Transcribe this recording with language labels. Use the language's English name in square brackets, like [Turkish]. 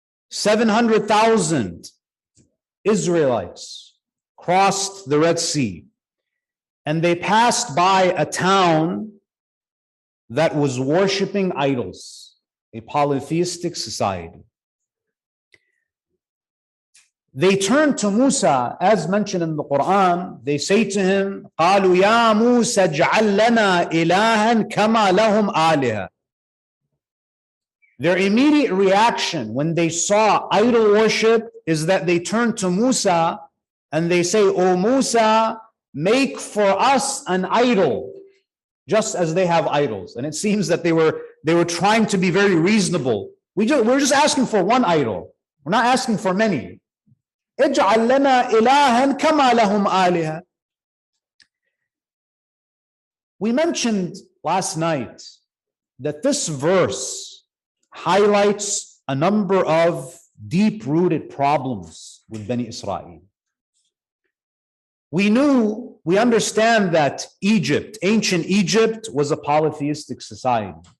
[English] 700,000 Israelites crossed the Red Sea, and they passed by a town that was worshiping idols, a polytheistic society. They turned to Musa, as mentioned in the Quran. They say to him, [Arabic] قالوا يا موسى اجعل لنا إلها كما لهم آلهة. [English] Their immediate reaction when they saw idol worship is that they turned to Musa and they say, "O Musa, make for us an idol, just as they have idols." And it seems that they were trying to be very reasonable. We're just asking for one idol. We're not asking for many. [Arabic] اجعل لنا إلها كما لهم آلهة. [English] We mentioned last night that this verse highlights a number of deep-rooted problems with Bani Israel. We understand that Egypt, ancient Egypt, was a polytheistic society.